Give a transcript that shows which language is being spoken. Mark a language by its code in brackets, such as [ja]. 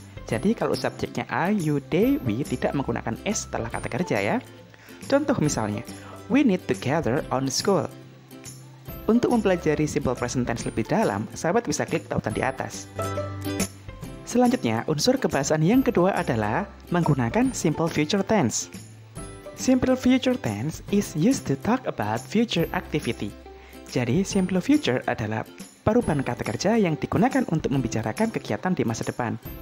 [id] Jadi kalau subjeknya I, you, they, we tidak menggunakan s setelah kata kerja ya. Contoh misalnya, [en] we need to gather on school. [id] Untuk mempelajari simple present tense lebih dalam, sahabat bisa klik tautan di atas. Selanjutnya, unsur kebahasaan yang kedua adalah menggunakan simple future tense. [en] Simple future tense is used to talk about future activity. [id] Jadi, simple future adalah perubahan kata kerja yang digunakan untuk membicarakan kegiatan di masa depan.